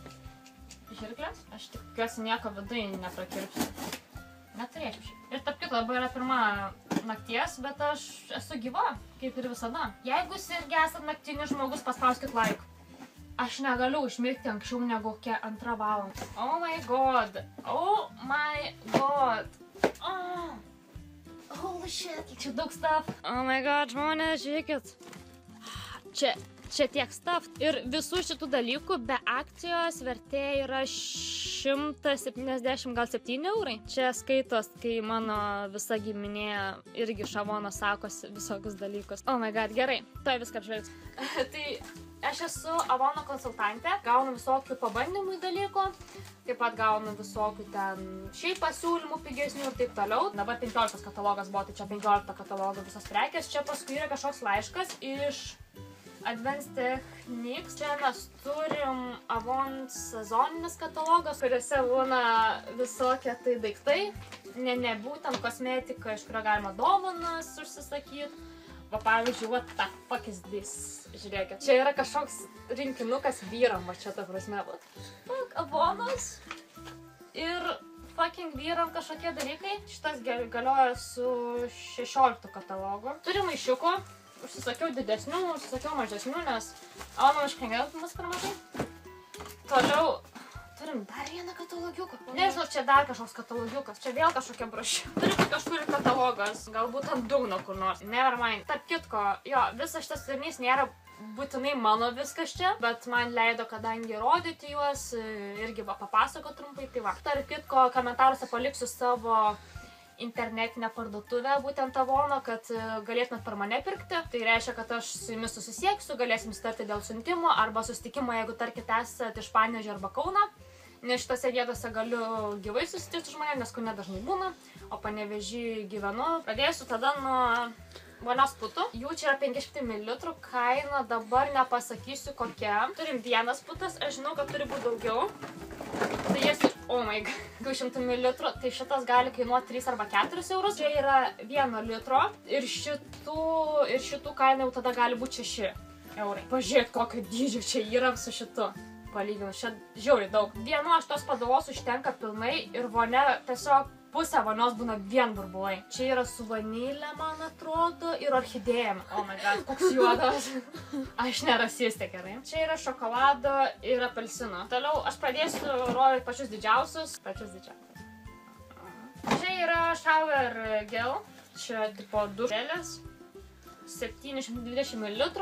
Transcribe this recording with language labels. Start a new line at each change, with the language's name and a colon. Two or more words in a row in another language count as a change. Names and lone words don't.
Lithuanian: Žirklės. Aš tikiuosi nieko viduje neprakirpsiu. Neturėčiau šiaip. Ir tarp kito, dabar yra pirma nakties, bet aš esu gyva, kaip ir visada. Jeigu jūs irgi esat naktinis žmogus, paspauskit like. Aš negaliu užmigti anksčiau negu 2 valandą.
English: Oh my god. Oh my god. Oh. Holy shit.
Lithuanian: Kiek čia daug stuff.
English: Oh my god,
Lithuanian: žmonės, žiūrėkit. Čia tiek stuff. Ir visų šitų dalykų be akcijos vertė yra 170 gal 7 eurai. Čia skaitos, kai mano visa giminė irgi iš Avono sakosi visokius dalykus.
English: Oh my god,
Lithuanian: gerai. Tuoj viską apžvelgsiu. Tai aš esu Avono konsultantė, gaunu visokių pabandymų dalykų, taip pat gaunu visokių ten šiaip pasiūlymų pigesnių ir taip toliau. Dabar 15 katalogas buvo, tai čia 15 katalogo visas prekės. Čia paskui yra kažkoks laiškas iš Advanced Techniques. Čia mes turim Avon sezoninis katalogas, kuriuose būna visokie tai daiktai. Ne būtent kosmetika, iš kurio galima dovanas užsisakyti. Va pavyzdžiui,
English: what the fuck is this?
Lithuanian: Žiūrėkit. Čia yra kažkoks rinkinukas vyram, va čia ta prasme. Fuck, Avonas. Ir fucking vyram kažkokie dalykai. Šitas galioja su 16 katalogu. Turim maišiukų. Užsisakiau didesnių, užsisakiau mažesnių, nes Avono iškrengiant mus per mažai. Toliau turim dar vieną katalogiuką. Nežinau, čia dar kažkoks katalogiukas, čia vėl kažkokia brošiūra. Turiu kažkur katalogas, galbūt ant dugno kur nors.
English: Never mind.
Lithuanian: Tarp kitko, jo, visas šitas turinys nėra būtinai mano viskas čia, bet man leido, kadangi rodyti juos, irgi papasakot trumpai, tai va. Tarp kitko, komentaruose paliksiu savo internetinę parduotuvę būtent Avono, kad galėtumėt per mane pirkti. Tai reiškia, kad aš su jumis susisieksiu, galėsim sutarti dėl siuntimo arba susitikimo, jeigu tarkit esat iš Panevėžio arba Kauno. Nes šitose vietose galiu gyvai susitikti su žmonėm, nes Kaune dažnai būna, o Panevėžy gyvenu. Pradėsiu tada nuo vonios putų. Jų čia yra 500 ml, kaina dabar nepasakysiu kokia. Turim vienas putas, aš žinau, kad turi būti daugiau. Tai jas,
English: oh my god,
Lithuanian: 200 ml, tai šitas gali kainuoti 3 arba 4 eurus. Čia yra 1 litro ir šitų kaina jau tada gali būti 6 eurai. Pažiūrėk, kokio dydžio čia yra su šitu. Palyginus, čia žiauriai daug. Vienu aš tos padavos užtenka pilnai ir vonia tiesiog pusė vonios būna vien burbulai. Čia yra su vanilė, man atrodo, ir orchidėjom.
English: Oh my god,
Lithuanian: koks juodas. Aš nerasistė, gerai. Čia yra šokolado ir apelsino. Toliau aš pradėsiu rodyti pačius didžiausius. Čia yra
English: shower gel.
Lithuanian: Čia tipo 2 želės. 720 ml.